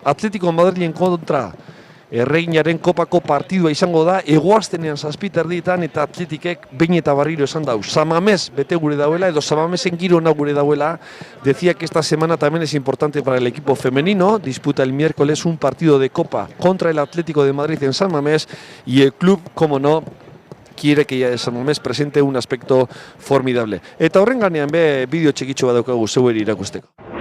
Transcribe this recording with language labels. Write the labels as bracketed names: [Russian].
[Basque] Atletico Madrilen kontra Erreginaren kopako partidua izango da, egoaztenean 7:30 eta Atletikek behin eta barriro esan dau. Samamés bete gure dauela, edo Samamesen giro ona gure dauela. [Spanish] Decía que esta semana también es importante para el equipo femenino. Disputa el miércoles un partido de Copa contra el Atlético de Madrid en San Mamés, y el club, como no, quiere que San Mamés presente un aspecto formidable. [Basque] Eta horren ganean be bideo txikitxo bat daukagu zeueri irakusteko.